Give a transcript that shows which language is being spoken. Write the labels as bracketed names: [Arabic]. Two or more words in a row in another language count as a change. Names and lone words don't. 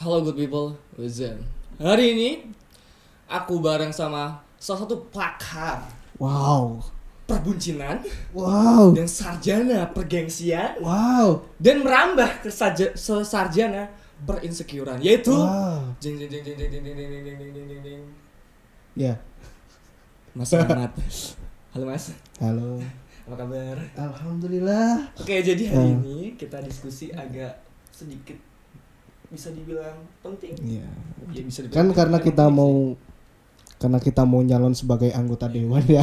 [English] good people, Zen. [Indonesian] Hari ini aku bareng sama salah satu pakar Wow. perbuncinan Wow. dan sarjana pergengsian Wow. dan merambah ke sarjana perinsecurean, yaitu Wow. jeng jeng jeng jeng jeng jeng jeng jeng jeng jeng jeng jeng jeng. Ya. Mas Ahmad. Halo Mas, Halo. apa kabar? Alhamdulillah. Oke, jadi hari ini kita diskusi agak sedikit bisa dibilang penting. Iya. Ya, bisa Kan dibilang karena penting kita mau nyalon sebagai anggota dewan ya.